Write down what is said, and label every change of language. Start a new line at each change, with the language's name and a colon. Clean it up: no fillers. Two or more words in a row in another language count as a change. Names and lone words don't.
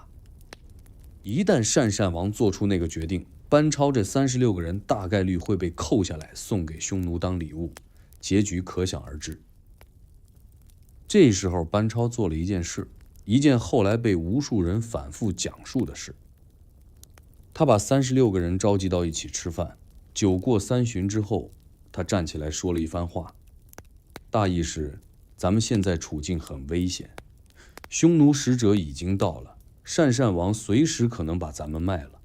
Chinese: 一旦鄯善王做出那個決定，班超這36個人大概率會被扣下來送給匈奴當禮物，結局可想而知。這時候班超做了一件事，一件後來被無數人反復講述的事。他把36個人召集到一起吃飯，酒過3巡之後，他站起來說了一番話，大意是：咱們現在處境很危險，匈奴使者已經到了，鄯善王隨時可能把咱們賣了。